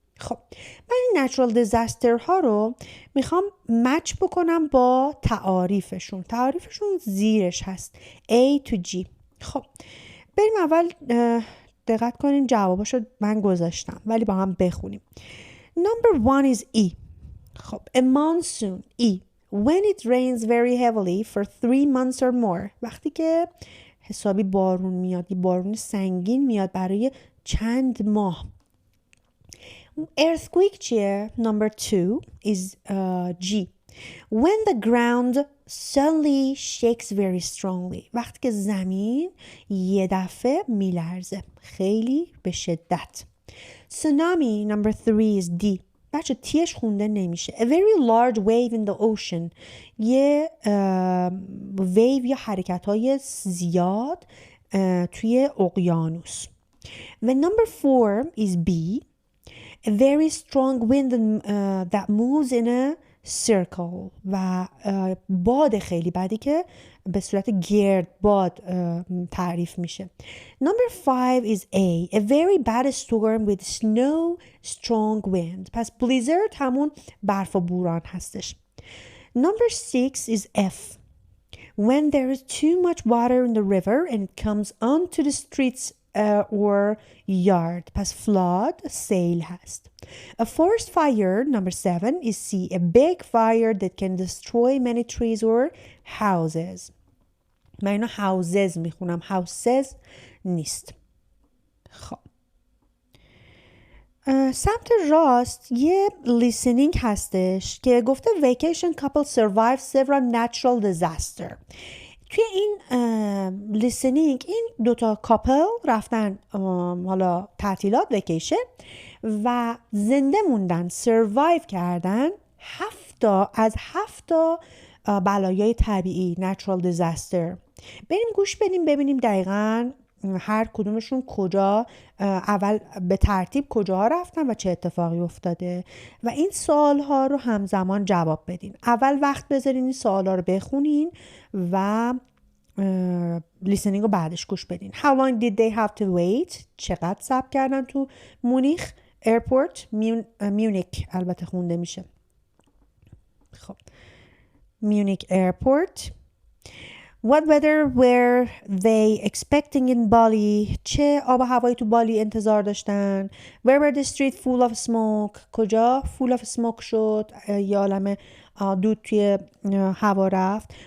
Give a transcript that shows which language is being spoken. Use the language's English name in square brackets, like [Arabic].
[Persian] خب من این natural disaster ها رو میخوام مچ بکنم با تعاریفشون. تعاریفشون زیرش هست A to G. خب بریم اول دقت کنین جواباشو من گذاشتم ولی با هم بخونیم. [English] Number 1 is E. خب a monsoon E. When it rains very heavily for 3 months or more. [Persian] وقتی که حسابی بارون میاد، بارون سنگین میاد برای چند ماه. [English] Earthquake [Persian] چیه؟ [English] Number 2 is G. When the ground suddenly shakes very strongly. [Persian] وقتی که زمین یه دفعه میلرزه خیلی به شدت. [English] Tsunami number 3 is D. [Persian] بچه تیش خونده نمیشه. [English] A very large wave in the ocean. [Persian] یه ویو یا حرکت های زیاد توی اقیانوس. [English] The number 4 is B. A very strong wind that moves in a circle. [Persian] و باد خیلی بدی که به صورت گرد باد تعریف میشه. [English] Number 5 is A. A very bad storm with snow, strong wind. [Persian] pس blizzard همون برف و بوران هستش. [English] Number 6 is F. When there is too much water in the river and it comes onto the streets or yard. [Persian] پس flood سیل هست. [English] A forest fire number 7 is C. A big fire that can destroy many trees or houses. [Persian] من اینو houses میخونم houses نیست. خب سمت راست یه [English] listening [Persian] هستش که گفته [English] vacation couple survive several natural disaster. [Persian] توی این listening این دوتا کاپل رفتن حالا تعطیلات ویکیشن و زنده موندن survive کردن 7 از 7 بلایای طبیعی natural disaster. بریم گوش بدیم ببینیم دقیقاً هر کدومشون کجا اول به ترتیب کجا رفتن و چه اتفاقی افتاده و این سوالها رو همزمان جواب بدین. اول وقت بذارین این سوالها رو بخونین و لیسنینگ رو بعدش گوش بدین. [English] How long did they have to wait؟ [Persian] چقدر صبر کردن تو مونیخ ایرپورت؟ میونیک البته خونده میشه. خب میونیک ایرپورت. [English] What weather were they expecting in Bali؟ [Persian] چه آب و هوایی تو بالی انتظار داشتن؟ [English] Where were the streets full of smoke؟ [Persian] کجا [English] full of smoke [Persian] شد؟ یه عالم دود توی هوا رفت.